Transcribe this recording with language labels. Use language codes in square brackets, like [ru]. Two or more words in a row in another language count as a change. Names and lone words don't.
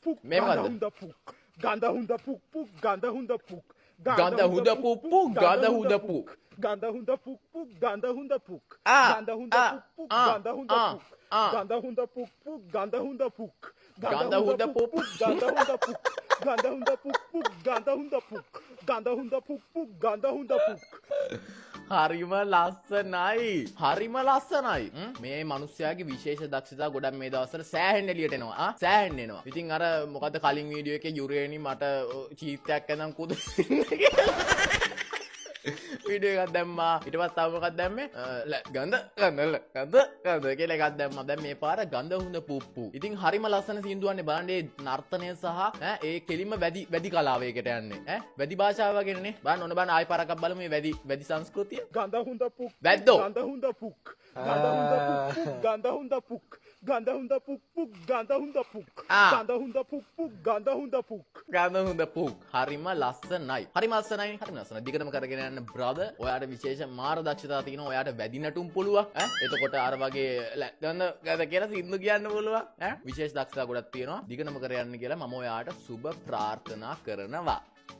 [si] puk මේ මොකද්ද? හුඳ පුක් ගඳ හුඳ පුක් පුක් ගඳ හුඳ පුක් ගඳ හුඳ පුප්පු ගඳ හුඳ පුක්. ගඳ හුඳ පුක් පුක් ගඳ හුඳ පුක් Ah, ගඳ හුඳ ah, පුක් පුක් ah, ගඳ හුඳ ah, puk ah. ගඳ හුඳ පුක් පුක් ගඳ හුඳ පුක් ගඳ හුඳ පුක් පුක්. ගඳ හුඳ පුක් ගඳ හුඳ පුක් පුක් ගඳ හුඳ පුක් ගඳ හුඳ පුක් පුක් ගඳ හුඳ පුක් හරිම ලස්සනයි. හරිම ලස්සනයි. මේ මිනිස්යාගේ විශේෂ දක්ෂතා ගොඩක් මේ දවස්වල සෑහෙන්න එළියට එනවා. සෑහෙන්න එනවා. ඉතින් අර මොකද්ද කලින් වීඩියෝ එකේ යුරේනි මට චීස් එකක් ඇඳන් කුද වීඩියෝ එකක් දැම්මා. ඊට පස්සේ තව මොකක්ද දැම්මේ? ගඳ කියලා එකක් දැම්මා. දැන් මේ පාර ගඳ හුඳ පුප්පු. ඉතින් හරිම ලස්සන සින්දුවන්නේ බලන්න ඒ නර්තනය සහ ඒ කෙලින්ම වැඩි කලාවයකට යන්නේ. වැඩි භාෂාව වගේනේ. බලන්න ඕන බලන්න ආයි පාරක් බලමු මේ වැඩි සංස්කෘතිය. ගඳ හුඳ පුක් වැද්දෝ. ගඳ හුඳ පුක් ගඳ හුඳ පුක් පුක් ගඳ හුඳ පුක් ගඳ හුඳ පුක් පුක් ගඳ හුඳ පුක් Ah. ගඳ හුඳ පුක් පුක් ගඳ හුඳ පුක් ගඳ හොඳ පුක්. හරිම ලස්සනයි. හරිම ලස්සනයි. හරිම ලස්සනයි. දිගටම කරගෙන යන්න බ්‍රදර්. ඔයාට විශේෂ මාර දක්ෂතාවක් තියෙනවා. ඔයාට වැඩි නටුම් පුළුවන්. එතකොට අර වගේ ගඳ කියලා සින්දු කියන්න පුළුවන්. විශේෂ දක්ෂතා ගොඩක් තියෙනවා. දිගටම කර යන්න කියලා මම ඔයාට සුබ ප්‍රාර්ථනා කරනවා.